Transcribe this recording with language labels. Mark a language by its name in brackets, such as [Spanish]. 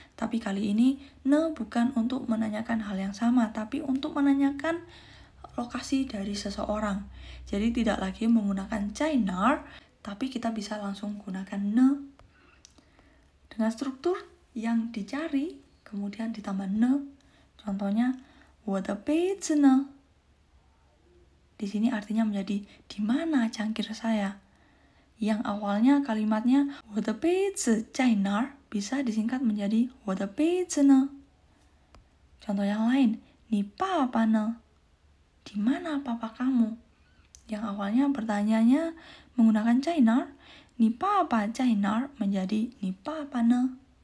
[Indonesian] Tapi kali ini ne bukan untuk menanyakan hal yang sama, tapi untuk menanyakan lokasi dari seseorang. Jadi tidak lagi menggunakan China, tapi kita bisa langsung gunakan ne. Dengan struktur yang dicari, kemudian ditambah ne. [Chinese] Contohnya, 我的杯子呢? [Indonesian] Di sini artinya menjadi di mana cangkir saya. Yang awalnya kalimatnya [Chinese] 我的杯子在哪儿 [Indonesian] bisa disingkat menjadi [Chinese] 我的杯子呢. Contoh yang lain, 你爸爸呢? [Indonesian] Di mana papa kamu? Yang awalnya bertanyanya menggunakan 在哪儿, [Chinese] 你爸爸在哪儿 [Indonesian] menjadi [Chinese] 你爸爸呢?